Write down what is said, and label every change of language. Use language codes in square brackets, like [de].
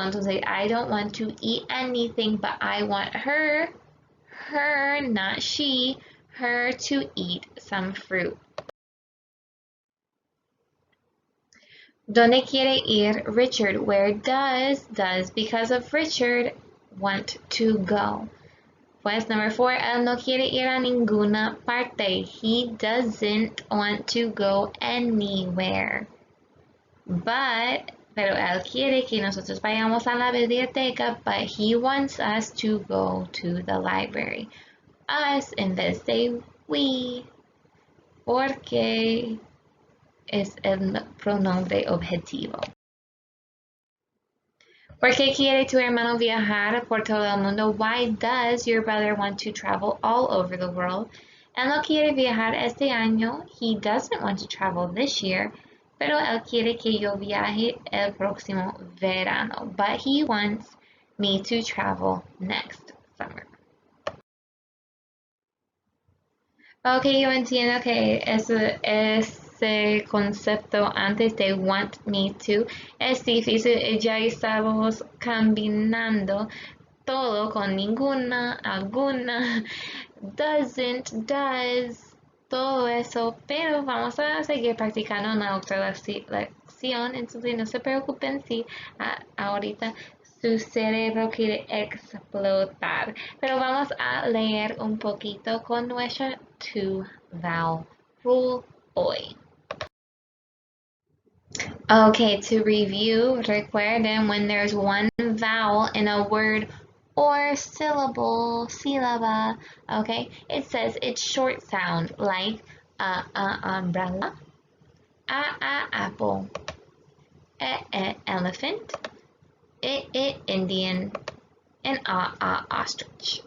[en] Entonces, I don't want to eat anything, but I want her, not she, her to eat some fruit. [es] ¿Dónde quiere ir Richard? [en] Where does because of Richard want to go? [es] Pues number 4, él no quiere ir a ninguna parte. [en] He doesn't want to go anywhere. [es] Pero él quiere que nosotros vayamos a la biblioteca, [en] but he wants us to go to the library. [es] Us en vez de we, porque es el pronombre objetivo. ¿Por qué quiere tu hermano viajar por todo el mundo? [en] Why does your brother want to travel all over the world? [es] Él no quiere viajar este año. [en] He doesn't want to travel this year. [es] Pero él quiere que yo viaje el próximo verano. [en] But he wants me to travel next summer. [es] Ok, yo entiendo que ese concepto antes de want me to es difícil. Ya estamos combinando todo con ninguna, alguna, doesn't, does, todo eso, pero vamos a seguir practicando en la otra lección, entonces no se preocupen si ahorita su cerebro quiere explotar, pero vamos a leer un poquito con nuestra two-vowel rule hoy. [en] Okay, to review, recuerden when there's one vowel in a word or syllable, sílaba, okay, it says its short sound like umbrella, apple, elephant, Indian, and ostrich.